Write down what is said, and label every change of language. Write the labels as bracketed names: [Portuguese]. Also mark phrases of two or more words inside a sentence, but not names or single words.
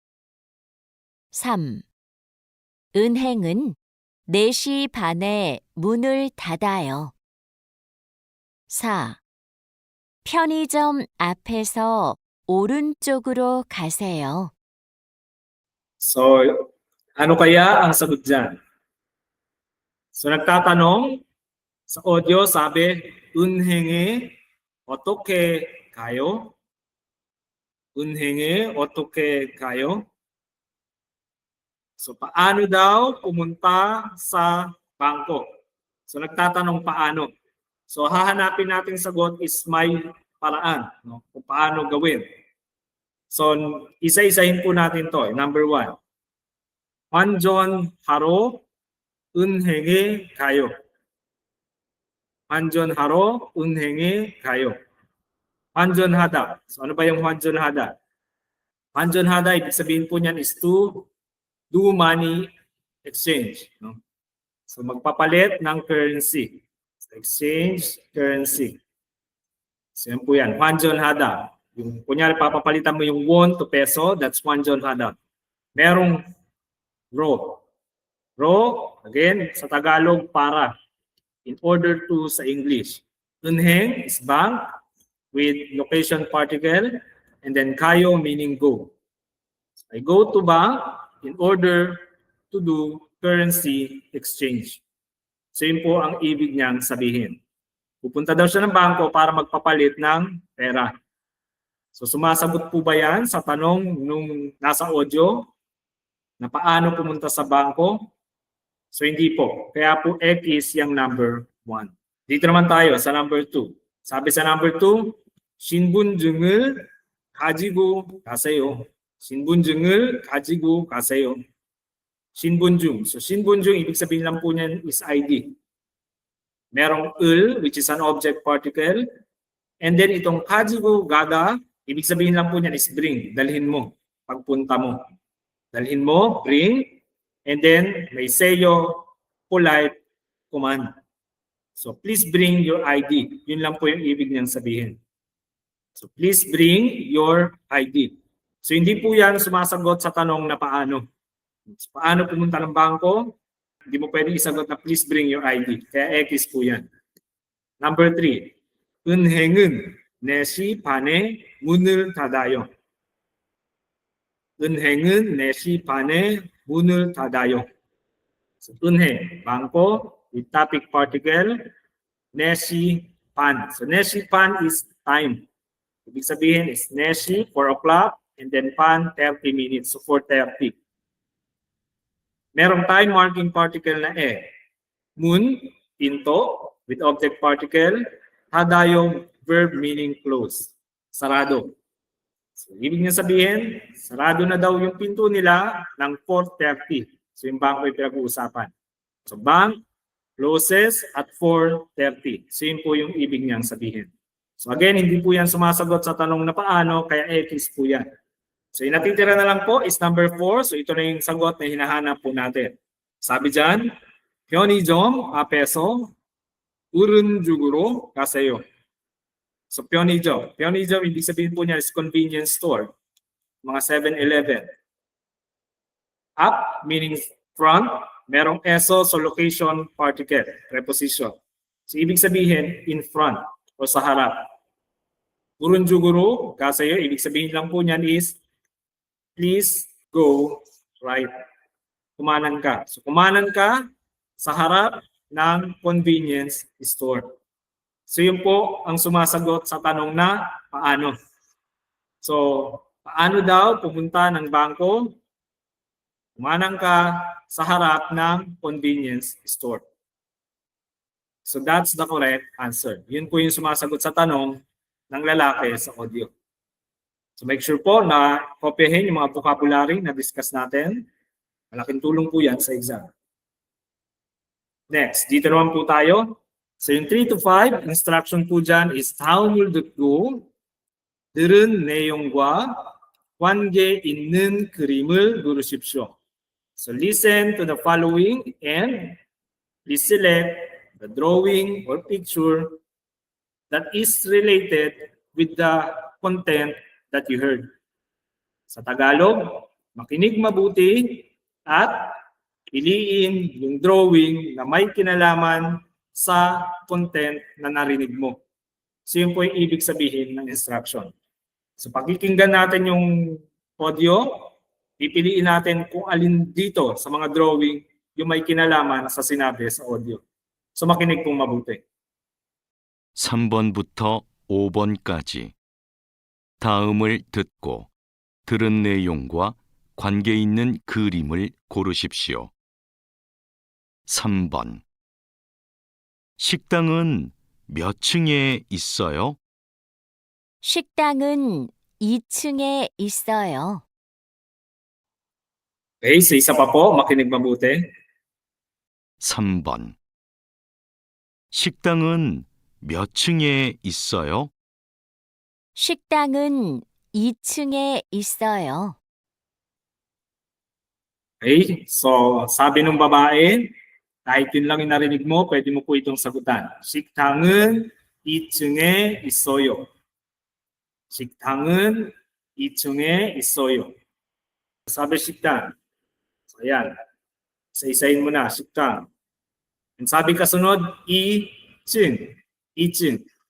[Korean] 3. 은행은 4시 반에 문을 닫아요. 4. 편의점 앞에서 오른쪽으로 가세요. [Filipino] So, ano kaya ang sagot dyan? So, nagtatanong sa audio, sabi, [Korean] 은행에 어떻게 가요? 은행에 어떻게 가요? [Filipino] So, paano daw pumunta sa bangko? So, nagtatanong paano. So, hahanapin natin sagot is may paraan, no? Kung paano gawin. So, isa-isahin po natin to. Number 1. [Korean] 환전하러 은행에 가요. 환전하러 은행에 가요. 환전하다. [Filipino] So, ano ba yung 환전하다? [Korean] 환전하다, [Filipino] ibig sabihin po niyan is [English] to do money exchange. [Filipino] No? So, magpapalit ng currency. So, [English] exchange currency. [Filipino] So, yan po yan. 환전하다. Yung, kunyari, papapalitan mo yung [English] won to peso, that's [Filipino] 환전하다. Merong ro. Ro, again, sa Tagalog, para. [English] In order to sa English. 은행 is bank with location particle, and then kayo meaning go. So, I go to bank in order to do currency exchange. [Filipino] So yun po ang ibig niyang sabihin. Pupunta daw siya ng bangko para magpapalit ng pera. So sumasagot po ba yan sa tanong nung nasa audio na paano pumunta sa bangko? So hindi po. Kaya po X yung number 1. Dito naman tayo sa number 2. Sabi sa number 2, [Korean] 신분증을 가지고 가세요. 신분증을 가지고 가세요. 신분증. So 신분증, [Filipino] ibig sabihin lang po niyan is ID. Merong 을, [English] which is an object particle. And then itong [Korean] 가지고 가다, [Filipino] ibig sabihin lang po niyan is bring. Dalhin mo. Pagpunta mo. Dalhin mo, [English] bring. And then may seyo, polite, command. So please bring your ID. [Filipino] Yun lang po yung ibig niyang sabihin. [English] So please bring your ID. [Filipino] So hindi po yan sumasagot sa tanong na paano. So, paano pumunta ng bangko? Hindi mo pwede isagot na [English] please bring your ID. [Filipino] Kaya X po yan. Number 3. [Korean] 은행은 4시 반에 문을 닫아요. 은행은 4시 반에 문을 닫아요. So, 은행, [Filipino] bangko, [English] with topic particle, [Korean] 4시 반. [English] So [Korean] 4시 반 [English] is time. [Filipino] Ibig sabihin [English] is 4시, 4 o'clock, and then 반, 30 minutes. So 4:30. [Filipino] Merong [English] time marking particle [Filipino] na 문, pinto, [English] with object particle. 닫아요, verb meaning close. [Filipino] Sarado. So, ibig niya sabihin, sarado na daw yung pinto nila ng 4:30. So yung bangko yung pinag-uusapan. [English] So bank closes at 4:30. [Filipino] So yun po yung ibig niyang sabihin. So again, hindi po yan sumasagot sa tanong na paano, kaya X po yan. So yung natitira na lang po is number 4. So ito na yung sagot na hinahanap po natin. Sabi dyan, [Korean] 편의점 앞에서 우른죽으로 가세요. So 편의점. 편의점, [Filipino] ibig sabihin po niya is [English] convenience store. Mga 7-Eleven. Up meaning front. Merong eso so location particle, preposition. [Filipino] So ibig sabihin [English] in front [Filipino] o sa harap. [Korean] 우른죽으로 가세요. [Filipino] Ibig sabihin lang po niyan is [English] please go right. [Filipino] Kumanan ka. So kumanan ka sa harap ng [English] convenience store. [Filipino] So yun po ang sumasagot sa tanong na paano. So paano daw pumunta ng bangko? Kumanan ka sa harap ng [English] convenience store. So that's the correct answer. [Filipino] Yun po yung sumasagot sa tanong ng lalaki sa audio. So [English] make sure [Filipino] po na kopyahin yung mga vocabulary na discuss natin. Malaking tulong po yan sa exam. Next, dito naman po tayo. So yung 3 to 5, instruction po dyan is [Korean] 다음을 듣고 들은 내용과 관계 있는 그림을 누르십시오. [English] So listen to the following and please select the drawing or picture that is related with the content that you heard. [Filipino] Sa Tagalog, makinig mabuti at piliin yung drawing na may kinalaman sa content na narinig mo. So yun po yung ibig sabihin ng instruction. So pakikinggan natin yung audio, pipiliin natin kung alin dito sa mga drawing yung may kinalaman sa sinabi sa audio. So makinig pong mabuti. [Korean] 3번부터 5번까지 다음을 듣고 들은 내용과 관계 있는 그림을 고르십시오. 3번. 식당은 몇 층에 있어요? 식당은 2층에 있어요. [Filipino] Okay, so isa pa po, makinig mabuti. [Korean] 3번. 식당은 몇 층에 있어요? 식당은 2층에 있어요. [Filipino] Okay, so sabi ng babae, kahit yun lang yung narinig mo, pwede mo po itong sagutan. [Korean] 식당은 2층에 있어요. 식당은 2층에 있어요. [Filipino] Sabi 식당. So ayan. Isa-isahin mo na, 식당. And sabi kasunod, [Korean] 2층. 2층.